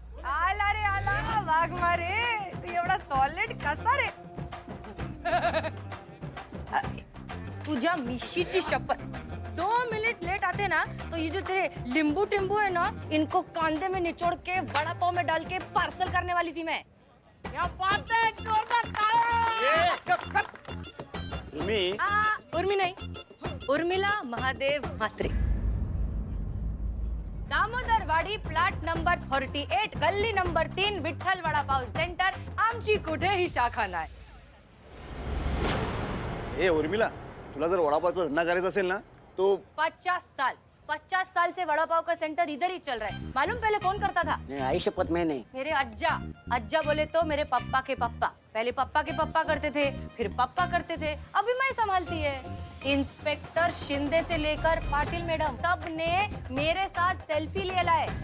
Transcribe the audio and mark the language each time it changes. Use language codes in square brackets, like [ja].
[mr] आला रे आला वाघ मारे, तू एवढा सॉलिड कसा रे? तुझ्या मिशीची शपथ, [hi] 2 मिनट लेट आते ना तो ये जो तेरे लींबू टिम्बू है ना, इनको कांदे में निचोड़ के बड़ा पाव में डाल के पार्सल करने वाली थी मैं। क्या बात है, जोरदार ताली। उर्मी नहीं, उर्मिला महादेव म्हात्रे, दामोदरवाडी प्लॉट नंबर 48, गल्ली नंबर 3, विठ्ठल वडापाव सेंटर। [mr] आमची कुठेही शाखा नाही। ए उर्मिला, तुला जर वडापावचा धंदा करायचा असेल ना तो [hi] 50 साल से वड़ा पाव का सेंटर इधर ही चल रहा है। मालूम पहले कौन करता था? नहीं, आई शपथ में नहीं। मेरे अज्जा बोले तो मेरे पप्पा के पप्पा। पहले पप्पा के पप्पा करते थे, फिर पप्पा करते थे, अभी मैं संभालती है। इंस्पेक्टर शिंदे से लेकर पाटिल मैडम सब ने मेरे साथ सेल्फी ले लाए।